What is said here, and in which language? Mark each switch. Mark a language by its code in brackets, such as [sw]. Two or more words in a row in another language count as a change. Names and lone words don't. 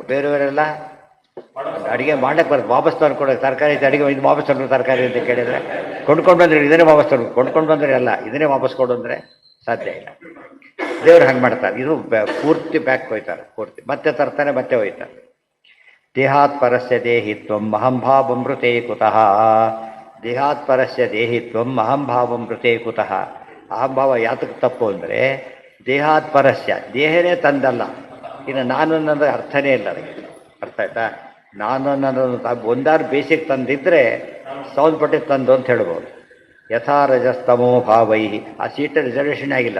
[kn] ಬೇರೆಯವರೆಲ್ಲ ಅಡುಗೆ ಮಾಡಕ್ಕೆ ಬರೋದು, ವಾಪಸ್ ತಂದ್ಕೊಡೋದು. ತರಕಾರಿ ಅಡುಗೆ ಇದು ವಾಪಸ್ ತಂದು ತರಕಾರಿ ಅಂತ ಕೇಳಿದರೆ ಕೊಂಡ್ಕೊಂಡು ಬಂದರೆ ಇದನ್ನೇ ವಾಪಸ್ ತಂದು, ಕೊಂಡ್ಕೊಂಡು ಬಂದರೆ ಎಲ್ಲ ಇದನ್ನೇ ವಾಪಸ್ ಕೊಡು ಅಂದರೆ ಸಾಧ್ಯ ಇಲ್ಲ. ದೇವ್ರು ಹಂಗೆ ಮಾಡ್ತಾರೆ. ಇದು ಪೂರ್ತಿ ಬ್ಯಾಕ್ ಹೋಯ್ತಾರೆ, ಪೂರ್ತಿ ಮತ್ತೆ ತರ್ತಾನೆ, ಮತ್ತೆ ಹೋಯ್ತಾರೆ. [sa] ದೇಹಾತ್ ಪರಸ್ಯ ದೇಹಿತ್ವಂ ಅಹಂಭಾವಮೃತೆ ಕುತಃ. ದೇಹಾತ್ ಪರಸ್ಯ ದೇಹಿತ್ವಂ ಅಹಂಭಾವಮೃತೆ ಕುತಃ. [kn] ಅಹಂಭಾವ ಯಾತಕ್ಕೆ ತಪ್ಪು ಅಂದರೆ [sa] ದೇಹಾತ್ ಪರಸ್ಯ [kn] ದೇಹನೇ ತಂದಲ್ಲ. ಇನ್ನು ನಾನು ಅನ್ನೋದು ಅರ್ಥನೇ ಇಲ್ಲ ಅದಕ್ಕೆ. ಅರ್ಥ ಆಯ್ತಾ? ನಾನು ಅನ್ನೋದು ಒಂದಾರು ಬೇಸಿಕ್ ತಂದಿದ್ರೆ ಸಂಬಂಧಪಟ್ಟಿದ್ದು ತಂದು ಅಂತ ಹೇಳ್ಬೋದು. [sa] ಯಥಾ ರಜಸ್ತಮೋ ಭಾವೈ. [kn] ಆ [en] seat reservation [kn] ಆಗಿಲ್ಲ.